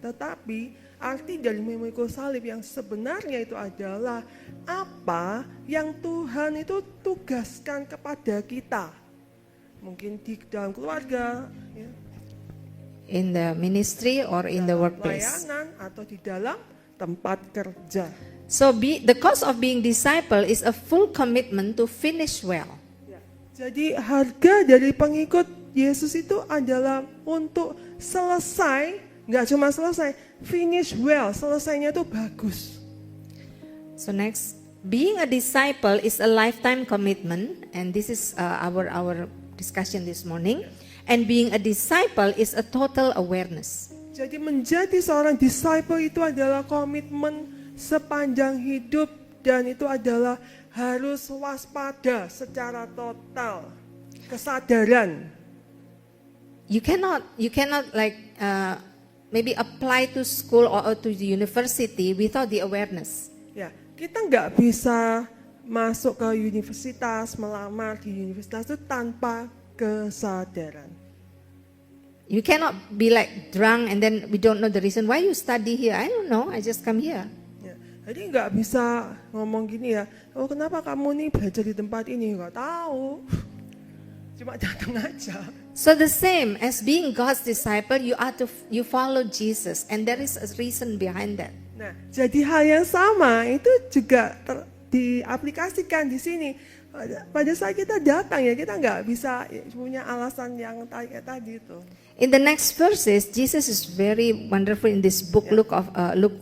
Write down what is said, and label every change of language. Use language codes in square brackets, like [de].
[id] Tetapi arti dari memikul salib yang sebenarnya itu adalah apa yang Tuhan itu tugaskan kepada kita. Mungkin di dalam keluarga, ya, [en] In the ministry or in the workplace. [id] pelayanan atau di dalam tempat kerja. [en] So the cost of being disciple is a full commitment to finish well. [id] Ya. Jadi harga dari pengikut Yesus itu adalah untuk selesai, nggak cuma selesai, [en] finish well, [id] selesainya itu bagus. [en] So next, being a disciple is a lifetime commitment, and this is our discussion this morning. And being a disciple is a total awareness. [id] Jadi menjadi seorang disciple itu adalah komitmen sepanjang hidup dan itu adalah harus waspada secara total, kesadaran. [en] You cannot like maybe apply to school or to the university without the awareness. [id] Ya, kita nggak bisa masuk ke universitas, melamar di universitas itu tanpa kesadaran. [en] You cannot be like drunk and then we don't know the reason why you study here. I don't know, I just come here. [id] Ya, jadi nggak bisa ngomong gini ya, oh kenapa kamu nih belajar di tempat ini? Nggak tahu, cuma datang aja. [en] So the same as being God's disciple, you follow Jesus, and there is a reason behind that. [id] Nah, jadi hal yang sama itu juga diaplikasikan di sini. Pada saat kita datang ya, kita nggak bisa punya alasan yang kayak tadi itu. [en] In the next verses, Jesus is very wonderful in this book, Luke 14.